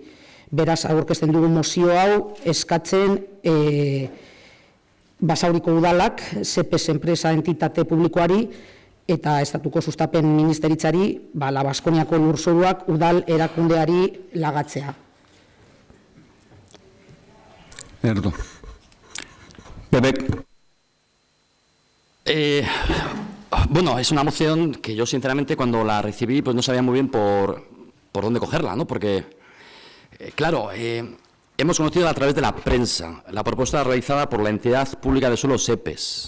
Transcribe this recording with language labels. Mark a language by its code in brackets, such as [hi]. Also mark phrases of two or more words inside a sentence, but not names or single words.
[eu] Beraz, aurkezten dugu mozio hau eskatzen Basauriko udalak, CEPES enpresa entitate publikoari eta estatuko sustapen ministeritzari Baskoniako lurzoruak udal erakundeari lagatzea. [es] Cierto. Pepe. Bueno, es una moción que yo, sinceramente, cuando la recibí, pues no sabía muy bien por dónde cogerla, ¿no? Porque, claro, hemos conocido a través de la prensa la propuesta realizada por la entidad pública de suelo SEPES.